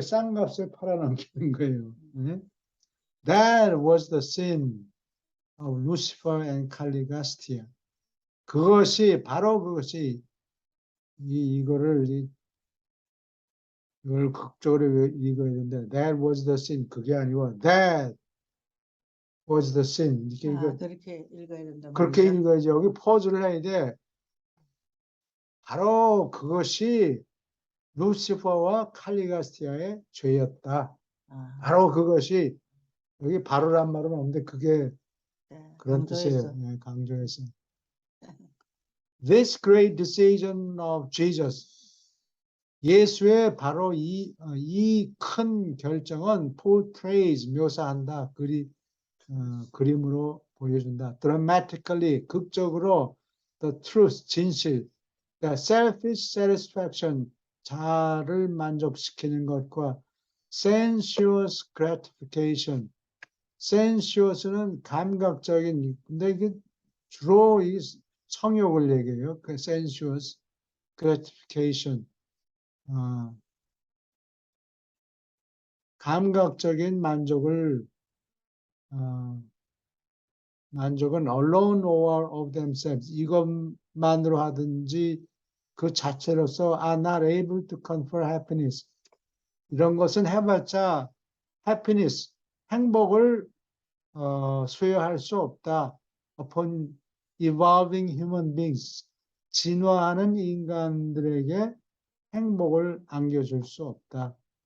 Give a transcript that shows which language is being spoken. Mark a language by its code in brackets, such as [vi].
[ko] 싼 값에 팔아넘기는 거예요. [en] That was the sin of Lucifer and Calligastia. [ko] 바로 그것이 이걸 극적으로 읽어야 되는데, [en] that was the sin. [ko] 그게 아니고, [en] that was the sin. [ko] 그렇게 읽어야 된다. 그렇게 읽어야지. 여기 포즈를 해야 돼. 바로 그것이 루시퍼와 칼리가스티아의 죄였다. 바로 그것이, 여기 바로란 말은 없는데 그게 네, 그런 강조해서. 뜻이에요. 강조해서. [en] This great decision of Jesus. [ko] 예수의 바로 이 큰 결정은 portrays, 묘사한다. 그림으로 보여준다. [en] dramatically, [ko] 극적으로 [en] the truth, [ko] 진실. 그러니까 [en] selfish satisfaction, [ko] 자를 만족시키는 것과 [en] sensuous gratification. [ko] sensuous는 감각적인, 근데 이게 주로 이 성욕을 얘기해요. [en] 그 sensuous gratification. [ko] 감각적인 만족은 [en] alone or of themselves, [ko] 이것만으로 하든지 그 자체로서 [en] are not able to confer happiness. [ko] 이런 것은 해봤자 happiness, 행복을 수여할 수 없다. [en] upon evolving human beings, [ko] 진화하는 인간들에게 행복을 안겨줄 수 없다.